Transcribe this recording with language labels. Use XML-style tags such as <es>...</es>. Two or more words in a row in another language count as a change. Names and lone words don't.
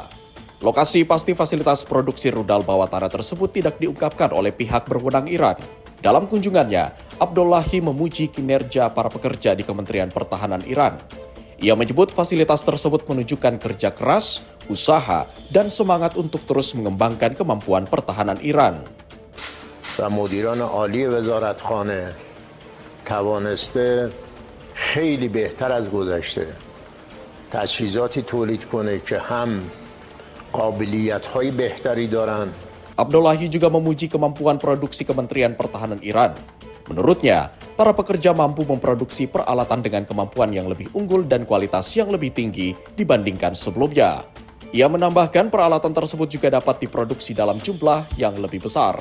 <id>Lokasi pasti fasilitas produksi rudal bawah tanah tersebut tidak diungkapkan oleh pihak berwenang Iran. Dalam kunjungannya, Abdullahi memuji kinerja para pekerja di Kementerian Pertahanan Iran. Ia menyebut fasilitas tersebut menunjukkan kerja keras, usaha, dan semangat untuk terus mengembangkan kemampuan pertahanan Iran.</id> <fa>و مدیران عالی وزارتخانه توانسته خیلی بهتر از گذشته تجهیزاتی تولید کنه که هم قابلیت‌های بهتری دارن.</fa> <id>Abdullahi juga memuji kemampuan produksi Kementerian Pertahanan Iran. Menurutnya, para pekerja mampu memproduksi peralatan dengan kemampuan yang lebih unggul dan kualitas yang lebih tinggi dibandingkan sebelumnya. Ia menambahkan peralatan tersebut juga dapat diproduksi dalam jumlah yang lebih besar.</id>